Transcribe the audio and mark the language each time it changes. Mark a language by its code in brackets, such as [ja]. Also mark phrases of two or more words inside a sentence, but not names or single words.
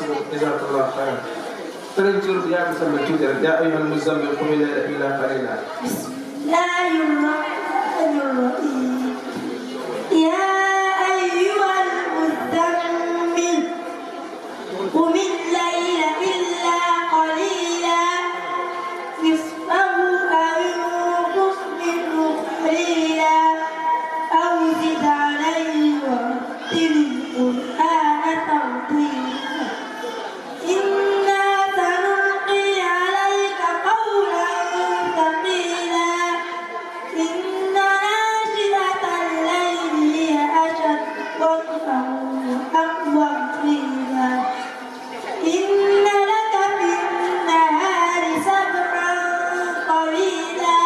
[ar] جزاك الله خيرا [wo] tëral tur bi yaa ngi sàmm tuuti rek [ar] يا أيها المزمل قم الليل إلا قليلا. بسم الله الرحمن الرحيم. يا أيها المزمل قم الليل إلا قليلا نصفه أو انقص منه قليلا أو زد عليه ورتل القرآن ترتيلا. إنا سنلقي عليك قولا ثقيلا إن ناشئة الليل هي أشد وطئا وأقوم قيلا إن لك في النهار سبحا طويلا